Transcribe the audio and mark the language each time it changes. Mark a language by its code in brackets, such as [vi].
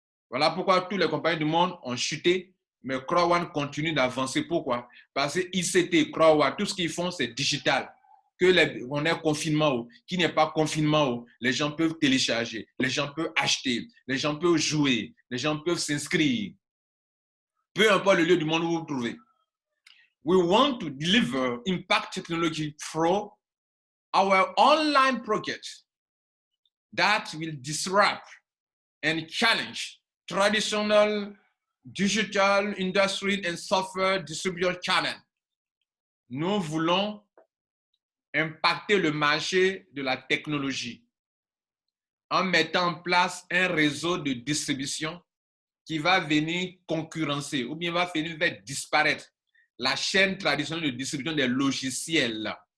[fr] Voilà pourquoi toutes les compagnies du monde ont chuté, mais Crowd1 continue d'avancer. Pourquoi? Parce que ICT, Crowd1, tout ce qu'ils font, c'est digital. On est confinement, qu'il n'y ait pas confinement, les gens peuvent télécharger, les gens peuvent acheter, les gens peuvent jouer, les gens peuvent s'inscrire. Peu importe le lieu du monde où vous vous trouvez. [en] We want to deliver impact technology through our online projects that will disrupt and challenge traditional digital industry and software distribution channel. [fr] Nous voulons impacter le marché de la technologie en mettant en place un réseau de distribution qui va venir concurrencer ou bien va venir faire disparaître la chaîne traditionnelle de distribution des logiciels.